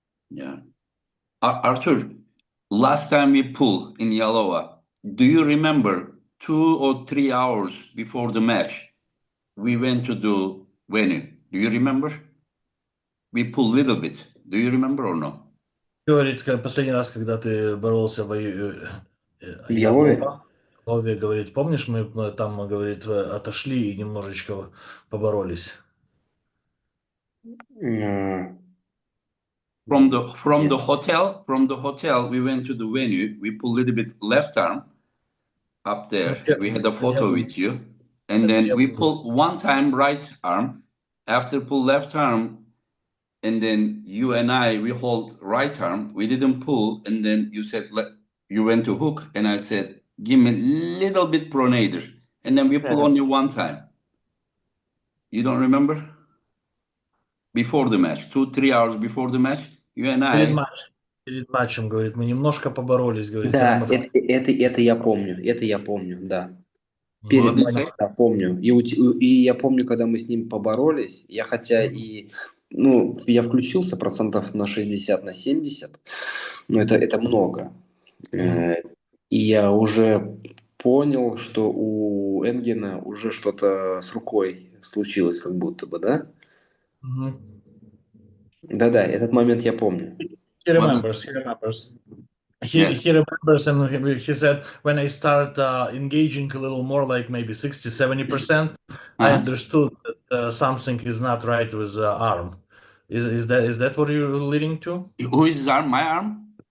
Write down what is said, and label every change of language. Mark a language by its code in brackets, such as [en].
[en] Yeah. Arthur, last time we pulled in Yalova, do you remember 2 or 3 hours before the match, we went to the venue? Do you remember? We pulled a little bit. Do you remember or no? [ru] Говорит, последний раз, когда ты боролся в Ялове? Ялова, Лове, говорит, помнишь, мы там, говорит, отошли и немножечко поборолись. [en] From the hotel, we went to the venue. We pulled a little bit left arm up there. We had a photo with you, and then we pulled one time right arm. After pull left arm, and then you and I, we hold right arm. We didn't pull, and then you said you went to hook, and I said, give me a little bit pronator, and then we pull only one time. You don't remember? Before the match, 2-3 hours before the match, you and I. [ru] Перед матчем, говорит, мы немножко поборолись, говорит. Да, это я помню, да. [en] What did you say? [ru] Да, помню. И я помню, когда мы с ним поборолись, я хотя и, я включился процентов на 60, на 70, но это много. И я уже понял, что у Энгена уже что-то с рукой случилось, как будто бы, да? Да-да, этот момент я помню. [en] He remembers. He remembers, and he said, when I start engaging a little more, like maybe 60-70%, I understood that something is not right with the arm. Is that what you're leading to? Who is his arm? My arm?